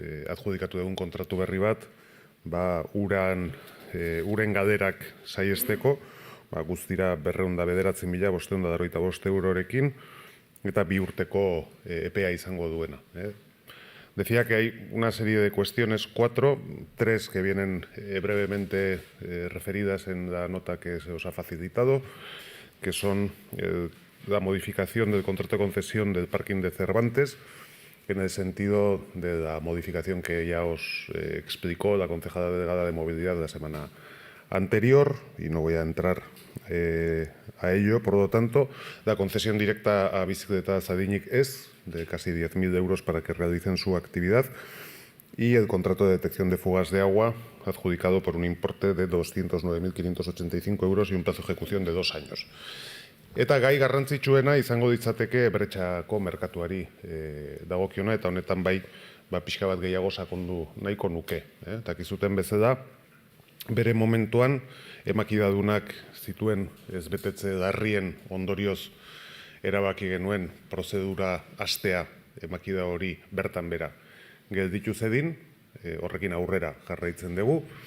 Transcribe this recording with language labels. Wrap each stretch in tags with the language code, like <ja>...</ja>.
<eu>adjudikatu dugun kontratu berri bat, uren gaderak saiesteko, guztira 209.585 eurorekin, eta 2 urteko epea izango duena.</eu> <es>Decía que hay una serie de cuestiones, 3 que vienen brevemente referidas en la nota que se os ha facilitado, que son la modificación del contrato de concesión del parking de Cervantes, en el sentido de la modificación que ya os explicó la concejala delegada de movilidad la semana anterior, y no voy a entrar a ello. Por lo tanto, la concesión directa a Bicicletas Adinik es de casi 10.000 euros para que realicen su actividad, y el contrato de detección de fugas de agua adjudicado por un importe de 209.585 euros y un plazo de ejecución de 2 años.</es> <eu>Eta gai garrantzitsuena izango ditzateke bretxako merkatuari dagokiona, eta honetan pixka bat gehiago sakondu nahiko nuke. Dakizuten bezala, bere momentuan emakidadunak zituen ez betetze larrien ondorioz erabaki genuen prozedura hastea emakida hori bertan bera gelditu zedin, horrekin aurrera jarraitzen dugu.</eu>